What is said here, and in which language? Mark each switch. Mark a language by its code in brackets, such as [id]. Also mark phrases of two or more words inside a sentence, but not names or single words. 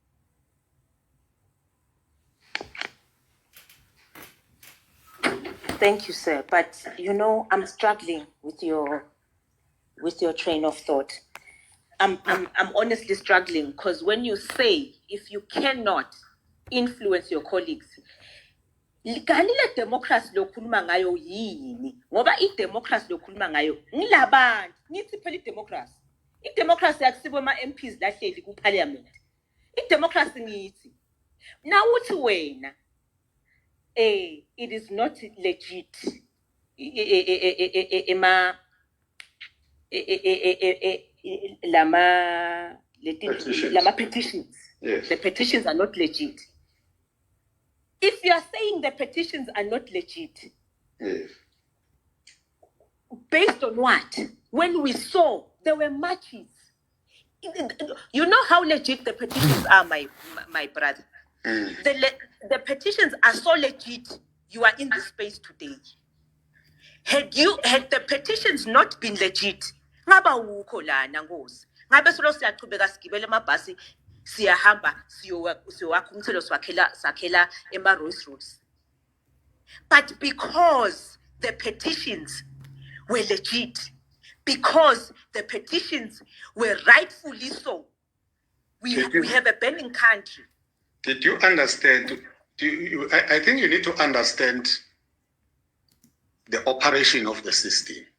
[en] Thank you, sir. But you know, I'm struggling with your train of thought. I'm honestly struggling, because when you say if you cannot influence your colleagues, [nd] kanile democracy lokhuluma ngayo yini? Ngoba i-democracy lokhuluma ngayo ngilabantu, nithi phela i-democracy. I-democracy akusibo ama-MPs lahleli ku-parliament. I-democracy ngithi. Now uthi wena, [en] it is not legit. [nd] Lama petitions. [en] Yes. The petitions are not legit. If you are saying the petitions are not legit, Yes. based on what? When we saw there were matches. You know how legit the petitions are, my brother. The petitions are so legit. You are in this space today. Had the petitions not been legit, [nd] ngaba ukho lana Nkosi. Ngabe solo siyaqhubeka sigibele amabhasi siyahamba siyowakha umthelo sakhela ema-Rolls Royce. [en] But because the petitions were legit, because the petitions were rightfully so, we have a burning country. Did you understand? I think you need to understand the operation of the system.